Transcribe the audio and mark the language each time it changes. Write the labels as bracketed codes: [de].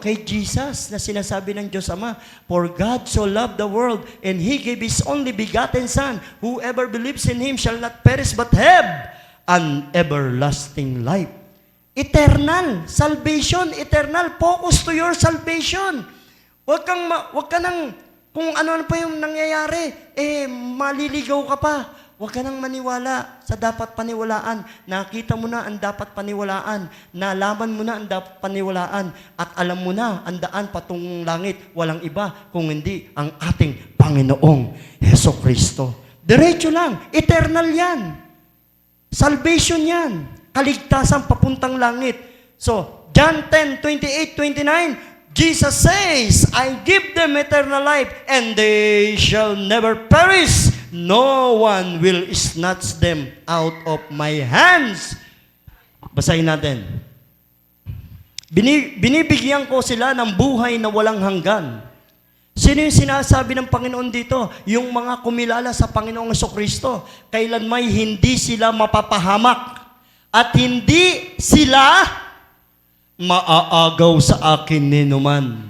[tl] Kay Jesus na sinasabi ng Diyos Ama, [en] for God so loved the world, and He gave His only begotten Son. Whoever believes in Him shall not perish, but have an everlasting life. Eternal. Salvation, eternal. Focus to your salvation. [tl] Huwag ka nang, kung ano pa yung nangyayari, maliligaw ka pa. Huwag ka nang maniwala sa dapat paniwalaan. Nakita mo na ang dapat paniwalaan. Nalaman mo na ang dapat paniwalaan. At alam mo na ang daan patungong langit. Walang iba kung hindi ang ating Panginoong Hesukristo. Diretso lang. Eternal yan. Salvation yan. Kaligtasan papuntang langit. [en] So, John 10:28-29, Jesus says, I give them eternal life, and they shall never perish. No one will snatch them out of my hands. [tl] Basahin natin. Binibigyan ko sila ng buhay na walang hanggan. Sino yung sinasabi ng Panginoon dito? Yung mga kumilala sa Panginoong Hesukristo. Kailanmay hindi sila mapapahamak. At hindi sila maaagaw sa akin ninuman.